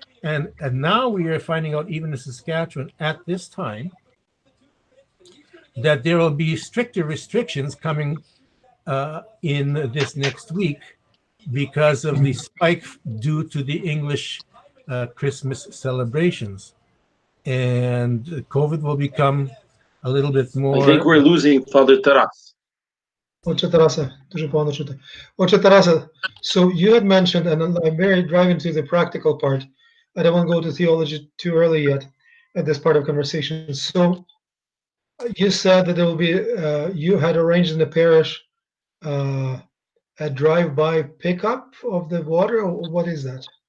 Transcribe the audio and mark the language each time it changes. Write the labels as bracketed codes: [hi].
[en] And now we are finding out, even in Saskatchewan at this time, that there will be stricter restrictions coming in this next week because of the spike due to the English Christmas celebrations. And COVID will become a little bit more... I think we're losing Father Taras. [uk] Отче Тарасе, дуже погано чути. Отче Тарасе, [en] so you had mentioned, and I'm very driving to the practical part. I don't want to go to theology too early yet at this part of conversation. So you said that there will be, you had arranged in the parish a drive-by pickup of the water, or what is that?